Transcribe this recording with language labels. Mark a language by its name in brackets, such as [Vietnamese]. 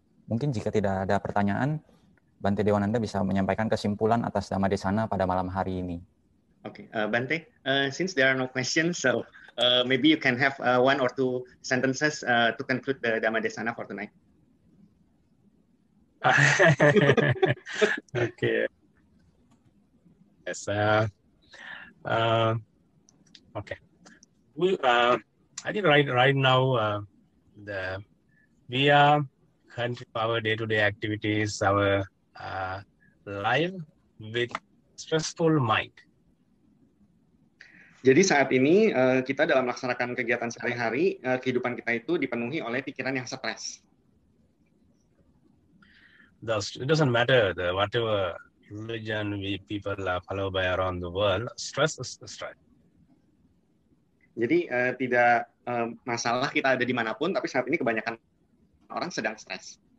[Indonesian] Mungkin jika tidak ada pertanyaan, Bante Dewananda bisa menyampaikan kesimpulan atas Dhamma Desana pada malam hari ini. [English] Okay, Bante, since there are no questions, so maybe you can have 1 or 2 sentences to conclude the Dhamma Desana for tonight. Okay. Yes. Okay. I think right now we are continue our day-to-day activities, our life with stressful mind. [Indonesian] Jadi saat ini kita dalam melaksanakan kegiatan sehari-hari, kehidupan kita itu dipenuhi oleh pikiran yang stres. [English] It doesn't matter whatever religion people follow by around the world, stress is stress. [Indonesian] Jadi tidak masalah kita ada dimanapun, tapi saat ini kebanyakan orang sedang stres.